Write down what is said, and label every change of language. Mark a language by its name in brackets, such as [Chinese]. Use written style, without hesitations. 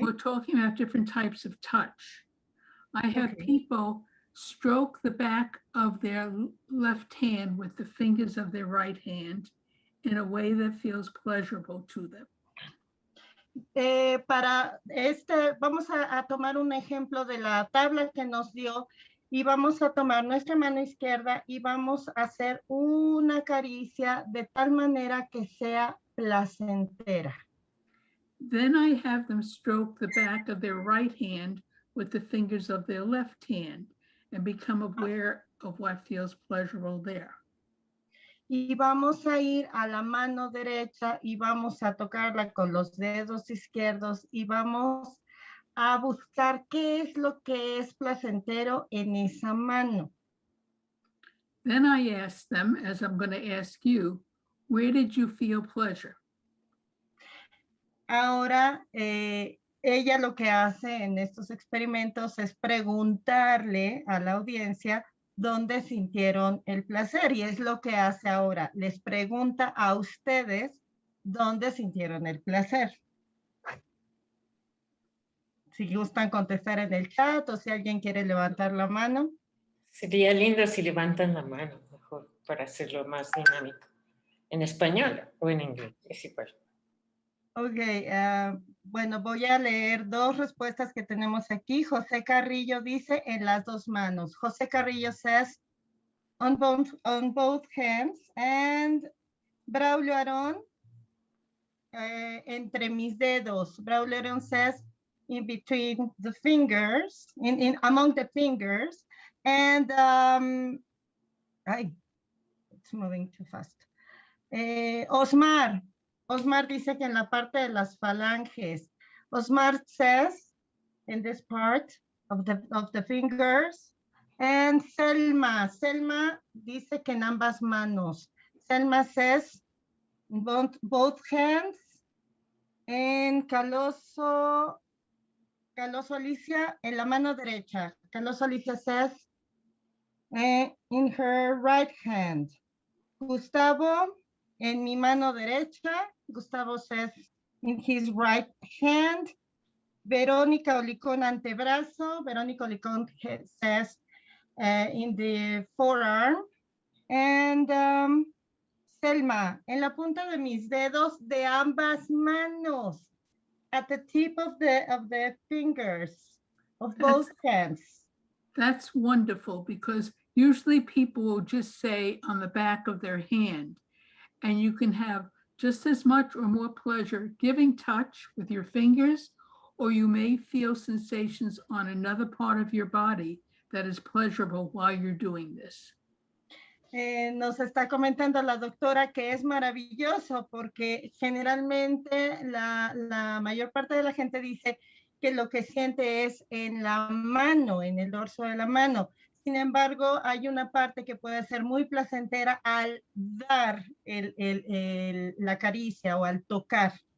[English] We're talking about different types of touch. I have Okay. people stroke the back of their left hand with the fingers of their right hand in a way that feels pleasurable to them. [Spanish] Para vamos a tomar un ejemplo de la tabla que nos dio y vamos a tomar nuestra mano izquierda y vamos a hacer una caricia de tal manera que sea placentera. [English] Then I have them stroke the back of their right hand with the fingers of their left hand and become aware of what feels pleasurable there. [Spanish] Y vamos a ir a la mano derecha y vamos a tocarla con los dedos izquierdos y vamos a buscar qué es lo que es placentero en esa mano. [English] Then I ask them, as I'm going to ask you, where did you feel pleasure? [Spanish] Ahora, ella lo que hace en estos experimentos es preguntarle a la audiencia dónde sintieron el placer, y es lo que hace ahora. Les pregunta a ustedes dónde sintieron el placer. Si gustan contestar en el chat o si alguien quiere levantar la mano. Sería lindo si levantan la mano, mejor, para hacerlo más dinámico. ¿En español o en inglés? Es igual. Ok, bueno, voy a leer dos respuestas que tenemos aquí. José Carrillo dice en las dos manos. [English] José Carrillo says on both hands, and Braulio Arón [Spanish] entre mis dedos. [English] Braulio Arón says in between the fingers, among the fingers, and it's moving too fast. [Spanish] Osmar dice que en la parte de las falanges. [English] Osmar says in this part of the fingers. [Spanish] And Selma dice que en ambas manos. [English] Selma says both hands. [Spanish] And Caloso Alicia en la mano derecha. [English] Caloso Alicia says in her right hand. [Spanish] Gustavo en mi mano derecha. [English] Gustavo says in his right hand. Verónica Olicón antebrazo. Verónica Olicón says in the forearm. [Spanish] And Selma, en la punta de mis dedos de ambas manos. [English] At the tip of the fingers of both hands. That's wonderful, because usually people will just say on the back of their hand, and you can have just as much or more pleasure giving touch with your fingers, or you may feel sensations on another part of your body that is pleasurable while you're doing this. [Spanish] Nos está comentando la doctora que es maravilloso porque generalmente la mayor parte de la gente dice que lo que siente es en la mano, en el dorso de la mano. Sin embargo, hay una parte que puede ser muy placentera al dar la caricia o al tocar.